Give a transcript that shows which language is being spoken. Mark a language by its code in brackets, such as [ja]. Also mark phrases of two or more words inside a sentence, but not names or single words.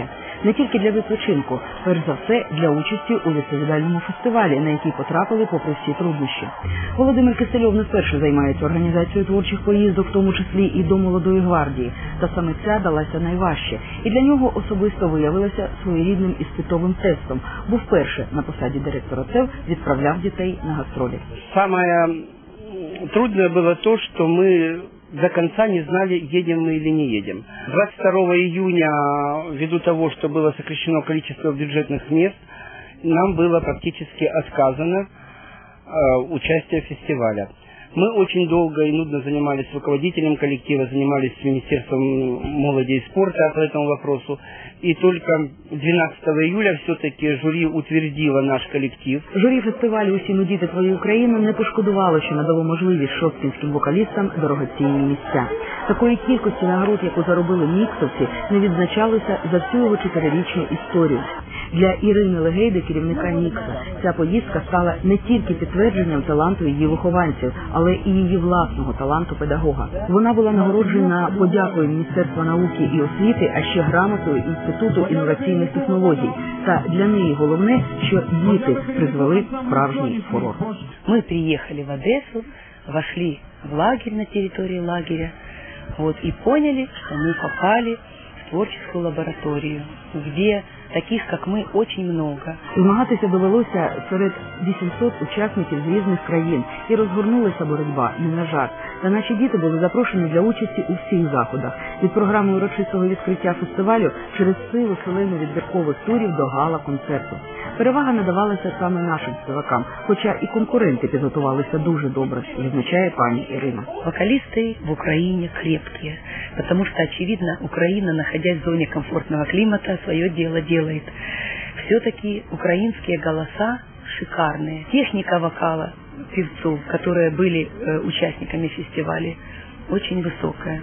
[uk] Не тільки для відпочинку, перш за все для участі у відповідальному фестивалі, на який потрапили попри всі труднощі. Володимир Кисельов не вперше займається організацією творчих поїздок, в тому числі і до Молодої гвардії. Та саме ця далася найважче. І для нього особисто виявилася своєрідним іспитовим тестом, бо вперше на посаді директора ТЕВ відправляв дітей на гастролі. [ru] Самое трудное было то, что мы до конца не знали, едем мы или не едем. 22 июня, ввиду того, что было сокращено количество бюджетных мест, нам было практически отказано участие в фестивале. Мы очень долго и нудно занимались с руководителем коллектива, занимались с Министерством молоди и спорта по этому вопросу. И только 12 июля все-таки жюри утвердило наш коллектив. [uk] Журі фестивалю «Усі ми діти твоєї України» не пошкодувало, що надало можливість шосткінським вокалістам дорогоцінні місця. Такої кількості нагород, яку заробили міксовці, не відзначалося за всю його 4-річну історію. Для Ірини Легейди, керівника Нікса, ця поїздка стала не тільки підтвердженням таланту її вихованців, але і її власного таланту педагога. Вона була нагороджена подякою Міністерства науки і освіти, а ще грамотою Інституту інноваційних технологій. Та для неї головне, що діти призвели справжній фурор. Ми приїхали в Одесу, [ru] вошли в лагерь на території лагеря, и поняли, что мы попали в творческую лабораторию, где таких, как мы, очень много. [uk] Змагатися довелося серед 800 учасників з різних країн, і розгорнулася боротьба не на жарт. Та наші діти були запрошені для участі у всіх заходах. Від програми урочистого відкриття фестивалю через силу селену відбіркових турів до гала-концерту. Перевага надавалася саме нашим співакам, хоча і конкуренти підготувалися дуже добре, відзначає пані Ірина. [ru] Вокалисты в Украине крепкие, потому что, очевидно, Украина, находясь в зоне комфортного климата, свое дело делает. Все-таки украинские голоса шикарные. Техника вокала певцов, которые были участниками фестиваля, очень высокая.